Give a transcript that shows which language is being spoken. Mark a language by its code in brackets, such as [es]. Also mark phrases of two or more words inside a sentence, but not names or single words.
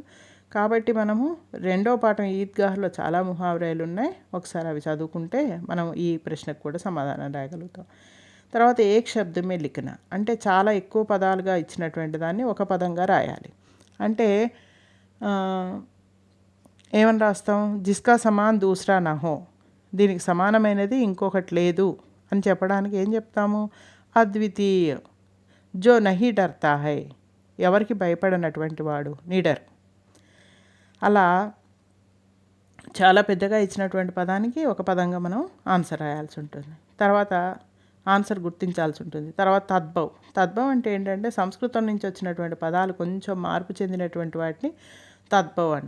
[te] కాబట్టి మనము రెండో పాఠం ఈద్గాహ్లో చాలా ముహావరేలు ఉన్నాయి, ఒకసారి అవి చదువుకుంటే మనం ఈ ప్రశ్నకు కూడా సమాధానం రాయగలుగుతాం. తర్వాత [hi] एक शब्द में लिखना [te] అంటే చాలా ఎక్కువ పదాలుగా ఇచ్చినటువంటి దాన్ని ఒక పదంగా రాయాలి. అంటే ఏమని రాస్తాం? [hi] जिसका समान दूसरा न हो, [te] దీనికి సమానమైనది ఇంకొకటి లేదు అని చెప్పడానికి ఏం చెప్తాము? అద్వితీయ. [hi] जो नहीं डरता है, [te] ఎవరికి భయపడనటువంటి వాడు, నిడర్. అలా చాలా పెద్దగా ఇచ్చినటువంటి పదానికి ఒక పదంగా మనం ఆన్సర్ రాయాల్సి ఉంటుంది. తర్వాత ఆన్సర్ గుర్తించాల్సి ఉంటుంది. తర్వాత తద్భవ్ అంటే ఏంటంటే సంస్కృతం నుంచి వచ్చినటువంటి పదాలు కొంచెం మార్పు చెందినటువంటి వాటిని తద్భవ్ అంట.